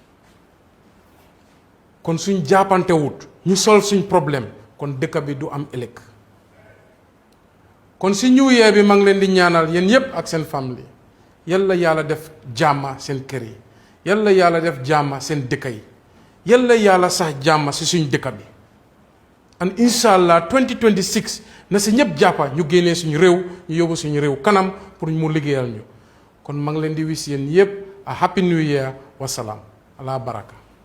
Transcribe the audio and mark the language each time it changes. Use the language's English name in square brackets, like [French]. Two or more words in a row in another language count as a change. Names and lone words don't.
[Wolof] kon suñ jàppante wut ñu sol suñ problème kon dëkk bi du am ëllëg kon si [English] New Year [Wolof] bi maa ngi leen di ñaanal yéen yépp ak seen famille yàlla yàlla def jàmma seen kër yi yàlla yàlla def jàmma seen dëkk yi yàlla yàlla sax jàmma si suñ dëkk bi and inshallah 2026 na si ñëpp jàppa ñu génnee suñu réew ñu yóbbu suñu réew kanam pour mu liggéeyal ñu kon maa ngi leen di wis yéen yépp [English] a happy new year [Arabic] والسلام على بركة